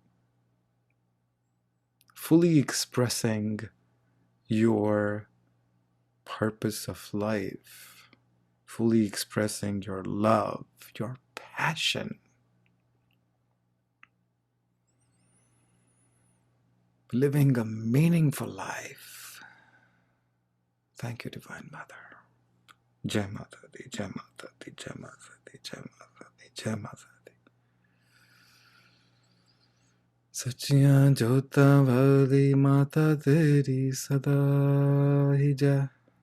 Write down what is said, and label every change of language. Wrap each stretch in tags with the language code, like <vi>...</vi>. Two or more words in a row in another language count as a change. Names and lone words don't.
<en>Fully expressing your purpose of life, fully expressing your love, your passion. Living a meaningful life. Thank you, Divine Mother.</en> <pa>ਜੈ ਮਾਤਾ ਦੀ, ਜੈ ਮਾਤਾ ਦੀ, ਜੈ ਮਾਤਾ ਦੀ, ਜੈ ਮਾਤਾ ਦੀ, ਜੈ ਮਾਤਾ ਦੀ. ਸੱਚੀਆਂ ਜੋਤਾਂ ਵਾਲੀ ਮਾਤਾ ਤੇਰੀ ਸਦਾ ਹੀ ਜੈ.</pa>